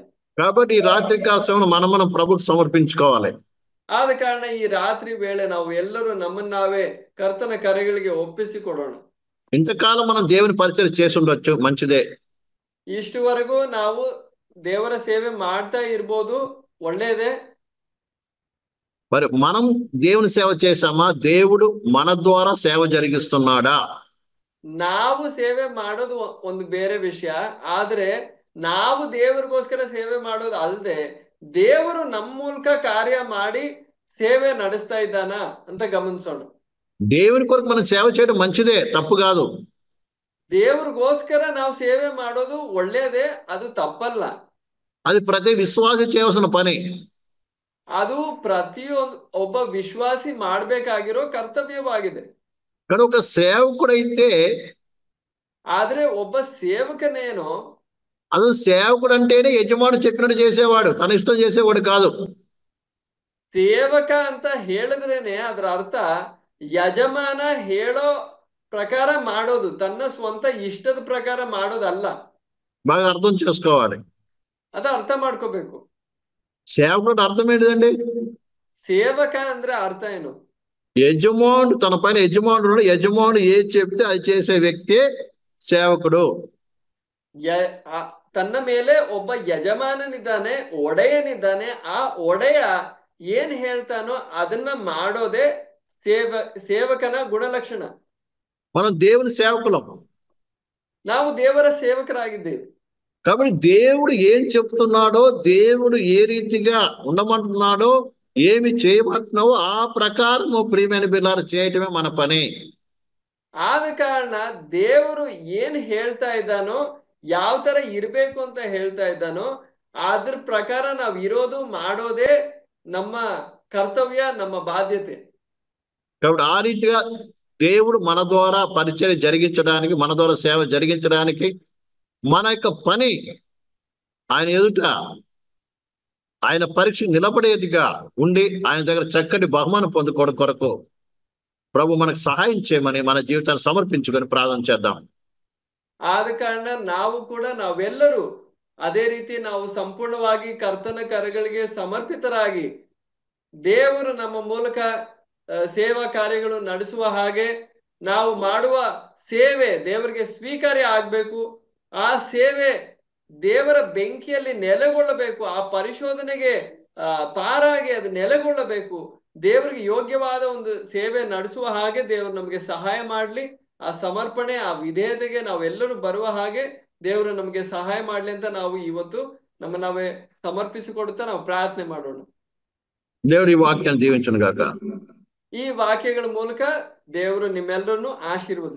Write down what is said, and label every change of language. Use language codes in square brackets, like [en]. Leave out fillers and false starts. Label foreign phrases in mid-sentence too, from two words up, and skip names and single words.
[te] కాబట్టి ఈ రాత్రి కాలం మనం ప్రభుకు సమర్పించుకోవాలి. [kn] ಆದ ಕಾರಣ ಈ ರಾತ್ರಿ ವೇಳೆ ನಾವು ಎಲ್ಲರೂ ನಮ್ಮನ್ನ ನಾವೇ ಕರ್ತನ ಕರೆಗಳಿಗೆ ಒಪ್ಪಿಸಿಕೊಡೋಣ. [te] ఇంతకాలం మనం దేవుని పరిచయం చేసి ఉండొచ్చు, మంచిదే. [kn] ಇಷ್ಟುವರೆಗೂ ನಾವು ದೇವರ ಸೇವೆ ಮಾಡ್ತಾ ಇರ್ಬೋದು, ಒಳ್ಳೇದೇ. [te] మరి మనం దేవుని సేవ చేశామా? దేవుడు మన ద్వారా సేవ జరిగిస్తున్నాడా? [kn] ನಾವು ಸೇವೆ ಮಾಡೋದು ಒಂದು ಬೇರೆ ವಿಷಯ. ಆದ್ರೆ ನಾವು ದೇವರಿಗೋಸ್ಕರ ಸೇವೆ ಮಾಡೋದು ಅಲ್ಲದೆ ದೇವರು ನಮ್ಮ ಮೂಲಕ ಕಾರ್ಯ ಮಾಡಿ ಸೇವೆ ನಡೆಸ್ತಾ ಇದ್ದಾನ ಅಂತ ಗಮನಿಸೋಣ. [te] దేవుని కొరకు మనం సేవ చేయడం మంచిదే, తప్పు కాదు. [kn] ದೇವರಿಗೋಸ್ಕರ ನಾವು ಸೇವೆ ಮಾಡೋದು ಒಳ್ಳೇದೇ, ಅದು ತಪ್ಪಲ್ಲ. [te] అది ప్రతి విశ్వాసి చేయవలసిన పని. [kn] ಅದು ಒಬ್ಬ ವಿಶ್ವಾಸಿ ಮಾಡ್ಬೇಕಾಗಿರೋ ಕರ್ತವ್ಯವಾಗಿದೆ. [te] కానీ ఒక సేవకుడైతే, [kn] ಆದ್ರೆ ಒಬ್ಬ ಸೇವಕನೇನೋ, [te] అసలు సేవకుడు అంటేనే యజమాని చెప్పినట్టు చేసేవాడు, తన ఇష్టం చేసేవాడు కాదు. [kn] ಸೇವಕ ಅಂತ ಹೇಳಿದ್ರೇನೆ ಅದರ ಅರ್ಥ ಯಜಮಾನ ಹೇಳೋ ಪ್ರಕಾರ ಮಾಡೋದು, ತನ್ನ ಸ್ವಂತ ಇಷ್ಟದ ಪ್ರಕಾರ ಮಾಡೋದಲ್ಲ. [te] బాగా అర్థం చేసుకోవాలి. [kn] ಅದ ಅರ್ಥ ಮಾಡ್ಕೋಬೇಕು. [te] సేవకుడు అర్థం ఏంటిదండి? [kn] ಸೇವಕ ಅಂದ್ರೆ ಅರ್ಥ ಏನು? [te] యజమానుడు, తన పైన యజమానుడు, యజమానుడు ఏది చెప్తే అది చేసే వ్యక్తి సేవకుడు. [kn] ತನ್ನ ಮೇಲೆ ಒಬ್ಬ ಯಜಮಾನನಿದ್ದಾನೆ, ಒಡೆಯನಿದ್ದಾನೆ. ಆ ಒಡೆಯ ಏನ್ ಹೇಳ್ತಾನೋ ಅದನ್ನ ಮಾಡೋದೇ ಸೇವಕನ ಗುಣಲಕ್ಷಣ. [te] మనం దేవుని సేవకులం. [kn] ನಾವು ದೇವರ ಸೇವಕರಾಗಿದ್ದೇವೆ. [te] కాబట్టి దేవుడు ఏం చెప్తున్నాడో, దేవుడు ఏ రీతిగా ఉండమంటున్నాడో, ఏమి చేయమంటున్నావో ఆ ప్రకారము ప్రియమైన బిడ్డలారా చేయటమే మన పని. [kn] ಆದ ಕಾರಣ ದೇವರು ಏನ್ ಹೇಳ್ತಾ ಇದ್ದಾನೋ, ಯಾವ ತರ ಇರ್ಬೇಕು ಅಂತ ಹೇಳ್ತಾ ಇದ್ದಾನೋ ಅದ್ರ ಪ್ರಕಾರ ನಾವು ಇರೋದು ಮಾಡೋದೇ ನಮ್ಮ ಕರ್ತವ್ಯ, ನಮ್ಮ ಬಾಧ್ಯತೆ. [te] కాబట్టి ఆ రీతిగా దేవుడు మన ద్వారా పరిచయం జరిగించడానికి, మన ద్వారా సేవ జరిగించడానికి మన యొక్క పని ఆయన ఎదుట ఆయన పరీక్ష నిలబడేదిగా ఉండి ఆయన దగ్గర చక్కటి బహుమానం పొందుకోవడం కొరకు ప్రభు మనకు సహాయం చేయమని మన జీవితాన్ని సమర్పించుకొని ప్రార్థన చేద్దాం. [kn] ಆದ ಕಾರಣ ನಾವೆಲ್ಲರೂ ಅದೇ ರೀತಿ ನಾವು ಸಂಪೂರ್ಣವಾಗಿ ಕರ್ತನ ಕರೆಗಳಿಗೆ ಸಮರ್ಪಿತರಾಗಿ ದೇವರು ನಮ್ಮ ಮೂಲಕ ಸೇವಾ ಕಾರ್ಯಗಳು ನಡೆಸುವ ಹಾಗೆ ನಾವು ಮಾಡುವ ಸೇವೆ ದೇವರಿಗೆ ಸ್ವೀಕಾರ್ಯ ಆಗ್ಬೇಕು. ಆ ಸೇವೆ ದೇವರ ಬೆಂಕಿಯಲ್ಲಿ ನೆಲೆಗೊಳ್ಳಬೇಕು. ಆ ಪರಿಶೋಧನೆಗೆ ಪಾರಾಗಿ ಅದು ನೆಲೆಗೊಳ್ಳಬೇಕು. ದೇವರಿಗೆ ಯೋಗ್ಯವಾದ ಒಂದು ಸೇವೆ ನಡೆಸುವ ಹಾಗೆ ದೇವರು ನಮಗೆ ಸಹಾಯ ಮಾಡ್ಲಿ. ಆ ಸಮರ್ಪಣೆ, ಆ ವಿಧೇಯತೆಗೆ ನಾವೆಲ್ಲರೂ ಬರುವ ಹಾಗೆ ದೇವರು ನಮಗೆ ಸಹಾಯ ಮಾಡ್ಲಿ ಅಂತ ನಾವು ಇವತ್ತು ನಾವೇ ಸಮರ್ಪಿಸಿಕೊಡುತ್ತಾ ನಾವು ಪ್ರಾರ್ಥನೆ ಮಾಡೋಣ. [te] దేవుడి వాక్యాన్ని దీవించును గాక. [kn] ಈ ವಾಕ್ಯಗಳ ಮೂಲಕ ದೇವರು ನಿಮ್ಮೆಲ್ಲರನ್ನು ಆಶೀರ್ವದಿಸಲಿ.